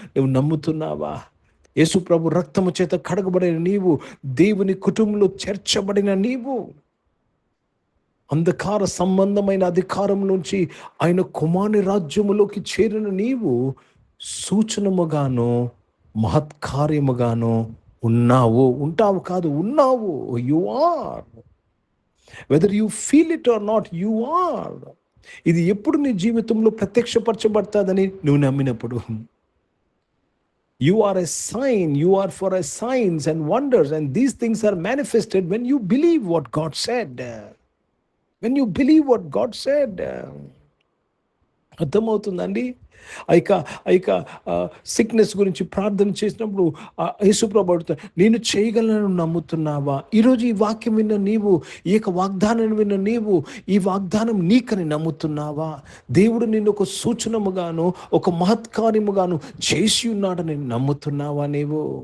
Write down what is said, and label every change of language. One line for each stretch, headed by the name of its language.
Telugu: నువ్వు నమ్ముతున్నావా? యేసు ప్రభు రక్తము చేత కడగబడిన నీవు, దేవుని కుటుంబంలో చేర్చబడిన నీవు, అంధకార సంబంధమైన అధికారం నుంచి ఆయన కుమారుని రాజ్యములోకి చేరిన నీవు సూచనముగాను మహత్కార్యముగాను ఉంటావు కాదు, ఉన్నావు.
English: You are, whether you feel it or not, you are.
Telugu: ఇది ఎప్పుడు నీ జీవితంలో ప్రత్యక్షపరచబడతాదని నువ్వు నమ్మినప్పుడు.
English: You are a sign, you are for a signs and wonders, and these things are manifested when you believe what God said. When you believe what God said.
Telugu: అర్థమవుతుందండి? ఇక sickness గురించి ప్రార్థన చేసినప్పుడు యేసు ప్రభువు అడుగుతాడు, నేను చేయగలను నమ్ముతున్నావా? ఈరోజు ఈ వాక్యం విన్న నీవు, ఈ యొక్క వాగ్దానం విన్న నీవు, ఈ వాగ్దానం నీకని నమ్ముతున్నావా? దేవుడు నిన్ను ఒక సూచనముగాను ఒక మహత్కార్యముగాను చేసి ఉన్నాడని నమ్ముతున్నావా నీవు?